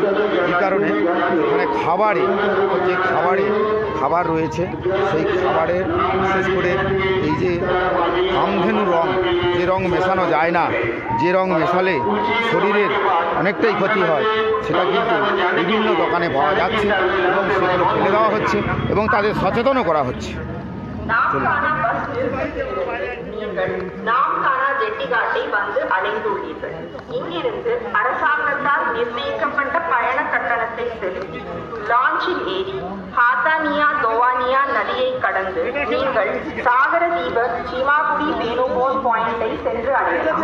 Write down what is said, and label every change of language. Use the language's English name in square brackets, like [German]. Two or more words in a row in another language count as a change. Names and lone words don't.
[Bangla] এই কারণে এখানে যে খাবার রয়েছে সেই খাবারের বিশেষ করে এই যে কামধেনু রং, যে রং মেশানো যায় না, যে রং মেশালে শরীরের অনেকটাই ক্ষতি হয়, সেটা কিন্তু বিভিন্ন দোকানে পাওয়া যাচ্ছে এবং সেগুলো ফেলে দেওয়া হচ্ছে এবং তাদের সচেতনও করা হচ্ছে। [Tamil] நாம்கானா பஸ் நிறுத்தங்கள் நாம்கானா ஜெட்டிகாட்டை வந்து அடைந்துள்ளீர்கள். இங்கிருந்து அரசாங்கத்தால் நிர்ணயிக்கப்பட்ட பயண கட்டணத்தை செலுத்தி லாஞ்சில் ஏறி ஹாத்தானியா தோவானியா நதியை கடந்து நீங்கள் சாகர தீப சீமாகுடி வேணுகோல் பாயிண்டை சென்று அடையலாம்.